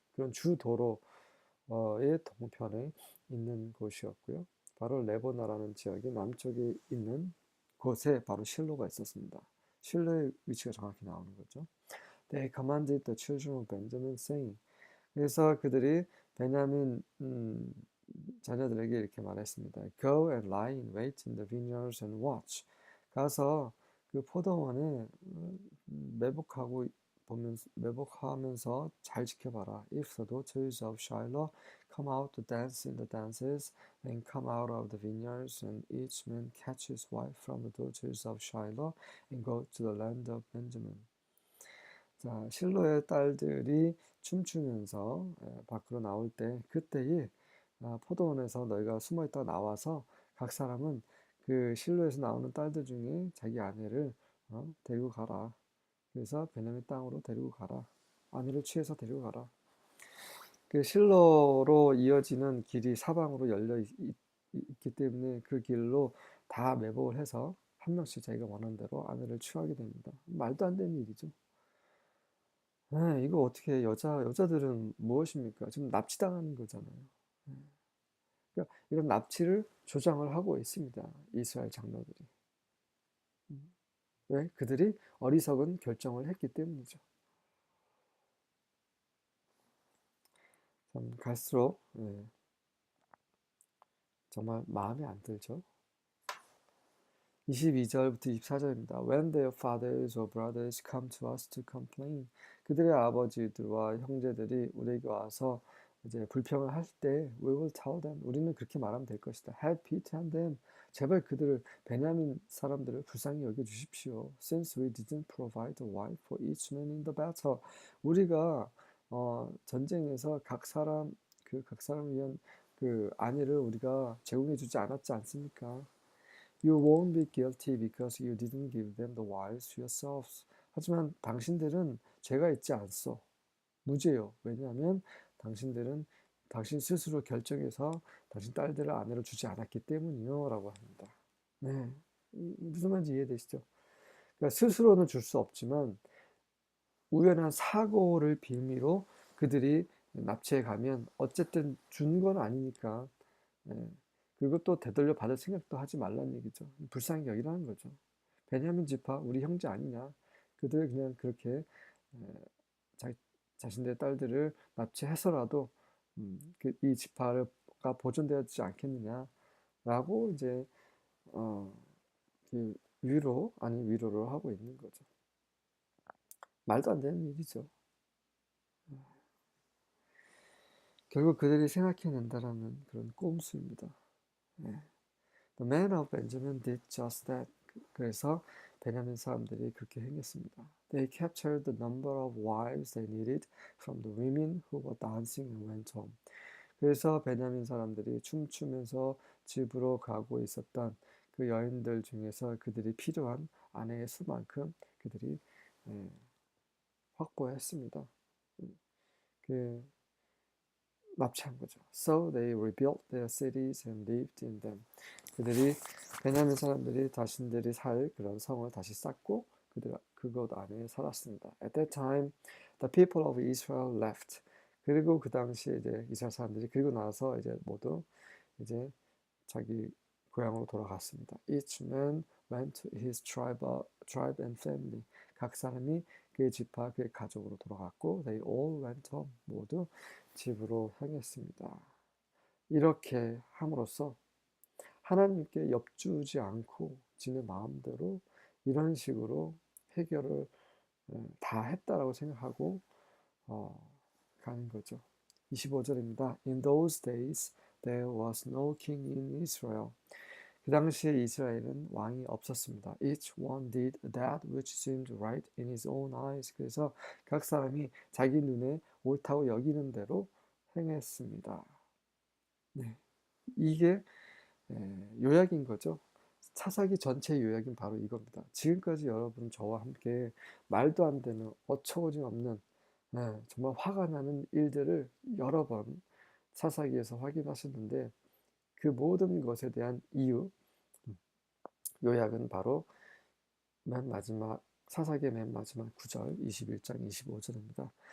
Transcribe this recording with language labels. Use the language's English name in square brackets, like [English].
[Korean] 그런 주 도로의 동편에 있는 곳이었고요. 바로 레보나라는 지역의 남쪽에 있는 곳에 바로 실로가 있었습니다. 실로의 위치가 정확히 나오는 거죠. [English] They commanded the children of Benjamin, saying. [Korean] 그래서 그들이 베냐민 자녀들에게 이렇게 말했습니다. [English] Go and lie in wait in the vineyards and watch. [Korean] 가서 그 포도원에 매복하고 보면서 매복하면서 잘 지켜봐라. [English] If the daughters of Shiloh come out to dance in the dances, then come out of the vineyards, and each man catch his wife from the daughters of Shiloh, and go to the land of Benjamin. [Korean] 자, 실로의 딸들이 춤추면서 밖으로 나올 때 그때에 포도원에서 너희가 숨어 있다 나와서 각 사람은 그 실로에서 나오는 딸들 중에 자기 아내를 데리고 가라. 그래서 베냐민 땅으로 데리고 가라. 아내를 취해서 데리고 가라. 그 실로로 이어지는 길이 사방으로 있기 때문에 그 길로 다 매복을 해서 한 명씩 자기가 원하는 대로 아내를 취하게 됩니다. 말도 안 되는 일이죠. 이거 어떻게 여자들은 무엇입니까? 지금 납치당하는 거잖아요. 네. 그러니까 이런 납치를 조장을 하고 있습니다. 이스라엘 장로들이. 왜? 그들이 어리석은 결정을 했기 때문이죠. 참 갈수록 정말 마음에 안 들죠. 22절부터 24절입니다. [English] When their fathers or brothers come to us to complain. [Korean] 그들의 아버지들과 형제들이 우리에게 와서 이제 불평을 할 때 [English] we will tell them. [Korean] 우리는 그렇게 말하면 될 것이다. [English] Have pity on them. [Korean] 제발 그들을 베냐민 사람들을 불쌍히 여겨 주십시오. [English] Since we didn't provide a wife for each man in the battle. [Korean] 우리가 전쟁에서 각 사람을 위한 그 아내를 우리가 제공해 주지 않았지 않습니까? [English] You won't be guilty because you didn't give them the wives yourselves. [Korean] 하지만 당신들은 죄가 있지 않소. 무죄요. 왜냐하면 당신들은 당신 스스로 결정해서 당신 딸들을 아내로 주지 않았기 때문이요. 라고 합니다. 네. 무슨 말인지 이해되시죠? 그러니까 스스로는 줄 수 없지만 우연한 사고를 빌미로 그들이 납치해 가면 어쨌든 준 건 아니니까 그리고 또 되돌려 받을 생각도 하지 말라는 얘기죠. 불쌍히 여기라는 거죠. 베냐민 지파 우리 형제 아니냐. 그들 그냥 그렇게 자, 자신들의 딸들을 납치해서라도 이 지파가 보존되지 않겠느냐라고 이제 어, 그 위로를 하고 있는 거죠. 말도 안 되는 일이죠. 결국 그들이 생각해낸다라는 그런 꼼수입니다. 예. [English] The men of Benjamin did just that. [Korean] 그래서 베냐민 사람들이 그렇게 행했습니다. [English] They captured the number of wives they needed from the women who were dancing and went home. [Korean] 그래서 베냐민 사람들이 춤추면서 집으로 가고 있었던 그 여인들 중에서 그들이 필요한 아내의 수만큼 그들이 예, 확보했습니다. 그 납치한 거죠. [English] So they rebuilt their cities and lived in them. [Korean] 그들이 베냐민 사람들이 자신들이 살 그런 성을 다시 쌓고 그곳 안에 살았습니다. [English] At that time, the people of Israel left. [Korean] 그리고 그 당시에 이제 이스라엘 사람들이 그리고 나서 이제 모두 이제 자기 고향으로 돌아갔습니다. [English] Each man went to his tribe and family. [Korean] 각 사람이 그의 지파, 그의 가족으로 돌아갔고, [English] they all went home. [Korean] 모두 집으로 향했습니다. 이렇게 함으로써 하나님께 엽주지 않고 지네 마음대로 이런 식으로 해결을 다 했다라고 생각하고 가는 거죠. 25절입니다. [English] In those days there was no king in Israel. [Korean] 그 당시에 이스라엘은 왕이 없었습니다. [English] Each one did that which seemed right in his own eyes. [Korean] 그래서 각 사람이 자기 눈에 옳다고 여기는 대로 행했습니다. 네, 이게 요약인 거죠. 사사기 전체 요약인 바로 이겁니다. 지금까지 여러분 저와 함께 말도 안 되는 어처구니 없는 정말 화가 나는 일들을 여러 번 사사기에서 확인하셨는데 그 모든 것에 대한 이유 요약은 바로 맨 마지막 사사기의 맨 마지막 9절 21장 25절입니다.